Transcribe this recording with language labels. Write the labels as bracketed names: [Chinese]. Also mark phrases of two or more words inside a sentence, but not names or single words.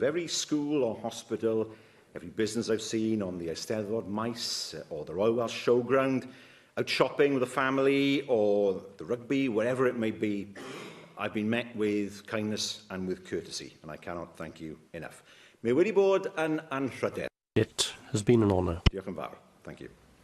[English] Every school or hospital, every business I've seen on the Eisteddfod Maes or the Royal Welsh Showground, out shopping with a family or the rugby, wherever it may be, I've been met with kindness and with courtesy, and I cannot thank you enough. [Welsh] Mae wedi bod yn anrhyder. [English] It has been an honour. [Welsh] Diolch yn fawr. [English] Thank you.